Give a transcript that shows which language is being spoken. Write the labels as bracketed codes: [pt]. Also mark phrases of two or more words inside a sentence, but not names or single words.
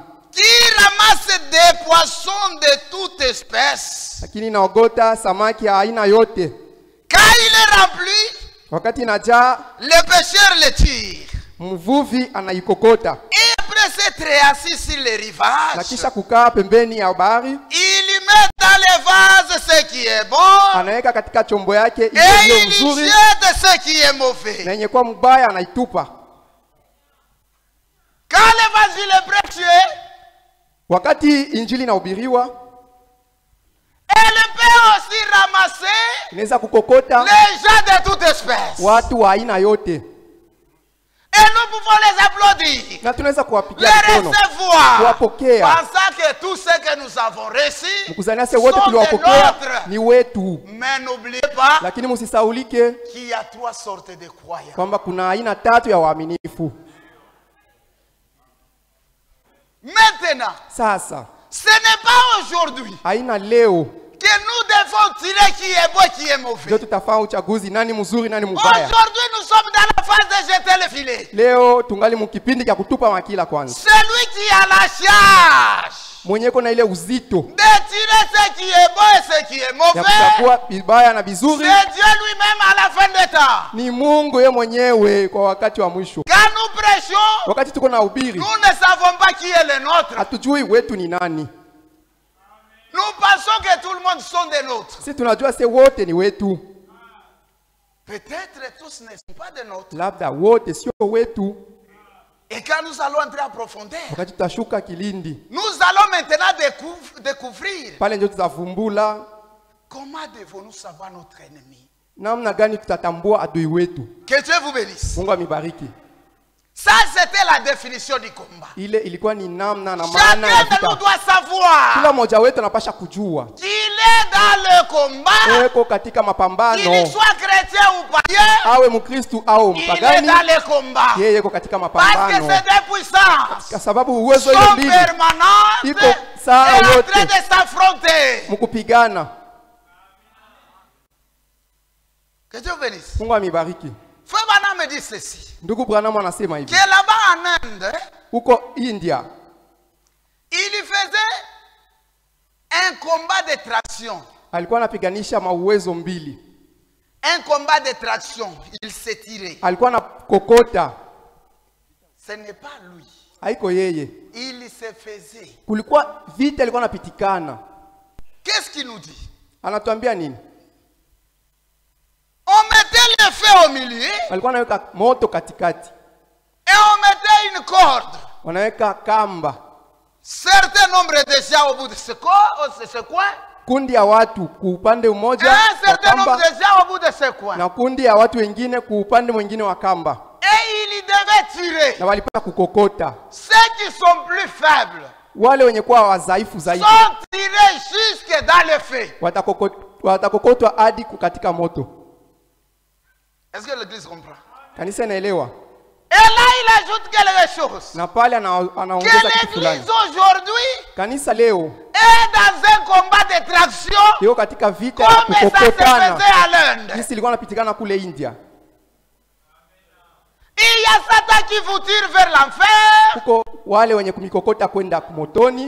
[fr] qui ramasse des poissons de toute espèce. [sw] lakini inaogota samaki ya aina yote. [fr] Quand il est rempli, [sw] Wakati inajaa, [fr] le pêcheur le tire. [sw] mvuvi anaikokota [fr] Et après s'être assis sur les [sw] na [fr] rivages, [sw] kisha kukaa pembeni ya bahari, [fr] il y met dans les vases ce qui est bon, [sw] anaweka katika chombo yake [fr] et [sw] iliyo [fr] il y [sw] nzuri, [fr] jette ce qui est [sw] na [fr] mauvais. [sw] yenye kuwa mbaya anaitupa. [fr] Quand l'évangile est prêché, [sw] Wakati injili inahubiriwa, [fr] elle peut aussi ramasser [sw] inaweza kukokota [fr] les gens de toute espèce. [sw] watu wa aina yote, [fr] Et nous pouvons les applaudir, [sw] na tunaweza [fr] les [sw] kuwapigia mkono, [fr] recevoir, [sw] kuwapokea, [fr] pensant que tout ce que nous avons reçu [sw] mkuzania se wote [fr] sont de [sw] tuliwapokea [fr] nôtres. [sw] ni wetu. [fr] Mais n'oubliez pas [sw] Lakini msisaulike [fr] qu'il y a 3 sortes de croyants. [sw] kwamba kuna aina 3 ya waaminifu. [fr] Maintenant, [sw] Sasa [fr] ce n'est pas aujourd'hui [sw] aina leo [fr] que nous devons tirer qui est bon, qui est mauvais. [sw] ndio tutafanya uchaguzi, nani mzuri nani mbaya. [fr] Aujourd'hui, nous sommes dans la phase de jeter le filet. [sw] Leo tungali mkipindi cha kutupa makila kwanza. [fr] Celui qui a la charge [sw] Mwenye kuna ile uzito [fr] de tirer ce qui est bon et ce qui est [sw] ya [fr] mauvais, [sw] kuchagua vibaya na vizuri [fr] c'est Dieu lui-même à la fin des temps. [sw] ni Mungu yeye mwenyewe kwa wakati wa mwisho. [fr] Quand nous prêchons, [sw] Wakati tuko na ubiri, [fr] nous ne savons pas qui est le nôtre. [sw] hatujui wetu ni nani. [fr] Nous pensons que tout le monde sont des nôtres. [sw] Sisi tunajua se wote ni wetu, [fr] Peut-être tous ne sont pas des nôtres. [sw] labda wote sio wetu. [fr] Et quand nous allons entrer en profondeur, [sw] Wakati tutashuka kilindi [fr] nous allons maintenant découvrir [sw] pale, ndio tutavumbula [fr] comment devons-nous savoir notre ennemi. [sw] namna gani tutatambua adui wetu. [fr] Que Dieu vous bénisse. [sw] Mungu amibariki. [fr] Ça, c'était la définition du combat. [sw] Ile ilikuwa ni namna na maana ya [fr] Chacun de nous [sw] vita. [fr] doit savoir [sw] Kila mmoja wetu anapasha kujua [fr] qu'il est dans le combat, [sw] weko katika [fr] qu'il [sw] mapambano, [fr] soit chrétien ou païen, [sw] awe Mkristu au [fr] il est [sw] mpagani, [fr] dans le combat. [sw] yeye yuko katika [fr] Parce que [sw] mapambano, [fr] ces deux puissances [sw] kwa sababu uwezo ile [fr] sont [sw] mbili [fr] permanentes [sw] iko [fr] et [sw] saa [fr] en train [sw] yote [fr] de s'affronter. [sw] mkupigana. [fr] Que Dieu bénisse. [sw] Mungu amibariki. [fr] Frère Branham me dit ceci, [sw] Ndugu Branham anasema hivi, [fr] que là-bas en Inde, [sw] huko India [fr] il faisait un combat de traction. [sw] alikuwa anapiganisha mauwezo mbili, [fr] Un combat de traction. Il s'est tiré. [sw] alikuwa na kokota, [fr] Ce n'est pas lui. [sw] haiko yeye, [fr] Il se faisait. [sw] kulikuwa vita ilikuwa napitikana. [fr] Qu'est-ce qu'il nous dit? [sw] Anatuambia nini? [fr] On mettait le feu au milieu [sw] Alikuwa anaweka moto katikati, [fr] et on mettait une corde. [sw] wanaweka kamba, [fr] Certain nombre de gens au bout de ce coin, [sw] kundi ya watu kuupande [fr] et [sw] umoja [fr] un [sw] wa [fr] certain nombre [sw] kamba [fr] de gens au bout de ce coin. [sw] na kundi ya watu wengine kuupande mwingine wa kamba, [fr] Et il devait tirer. [sw] na walipata kukokota. [fr] Ceux qui sont plus faibles [sw] Wale wenye kuwa wadhaifu zaidi [fr] sont tirés jusque dans le feu. [sw] watakokotwa hadi katika moto. [fr] Est-ce que l'église comprend? [sw] Kanisa inaelewa? [fr] Et là, il ajoute quelque chose. [sw] Na pale [fr] Que [sw] anaongeza kitu fulani. [fr] l'église aujourd'hui [sw] Kanisa leo [fr] est dans un combat de traction [sw] iko katika vita ya [fr] comme ça se faisait [sw] kukokotana, [fr] à l'Inde. [sw] jinsi ilikuwa inapitikana kule India. [fr] Il y a Satan qui vous tire vers l'enfer. [sw] Huko wale wenye kumikokota kwenda kumotoni,